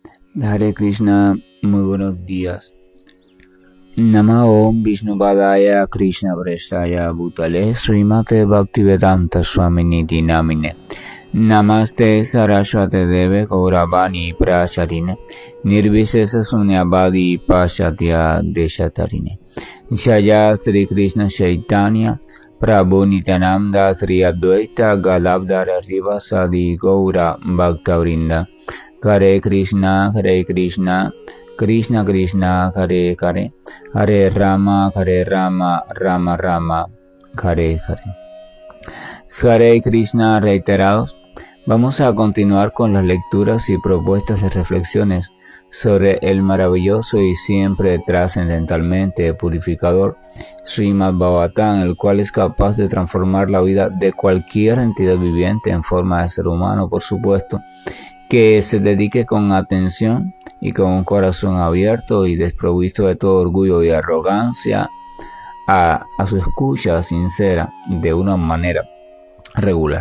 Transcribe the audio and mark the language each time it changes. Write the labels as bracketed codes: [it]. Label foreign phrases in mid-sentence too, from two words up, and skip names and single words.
[es] Hare Krishna, muy buenos días. [sa] Namo Om Vishnupadaya Krishna Prestaya Bhutale Srimate Bhaktivedanta Swaminiti Namine Namaste Saraswate Deve Gauravani Pracharine Nirvisesa Sunyavadi Pachatya Deshatarine Shaya Sri Krishna Chaitanya Prabhu Nityananda Sri Advaita Galabdhara Rivasadi Gaura Bhaktavrinda Hare Krishna, Krishna Krishna, Hare Hare, Hare Rama, Rama Rama, Hare Hare. [es] Hare Krishna reiterados. Vamos a continuar con las lecturas y propuestas de reflexiones sobre el maravilloso y siempre trascendentalmente purificador Srimad Bhagavatam, el cual es capaz de transformar la vida de cualquier entidad viviente en forma de ser humano, por supuesto, que se dedique con atención y con un corazón abierto y desprovisto de todo orgullo y arrogancia a su escucha sincera de una manera regular.